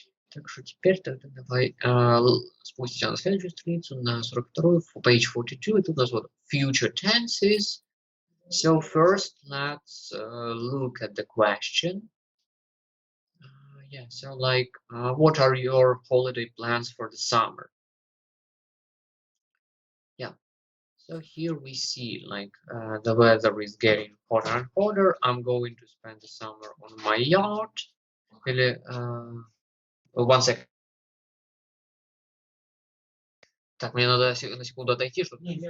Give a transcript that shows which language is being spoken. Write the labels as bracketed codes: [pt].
[ru] Так что теперь тогда давай спустимся на следующую страницу, на 42-ю, [en] page 42, [ru] и тут у нас вот future tenses. [en] So first, let's look at the question. Yeah, so like, what are your holiday plans for the summer? Yeah, so here we see like the weather is getting hotter and hotter. I'm going to spend the summer on my yacht. [ru] Или, [en] one second. [ru] Так, мне надо на секунду отойти, чтобы...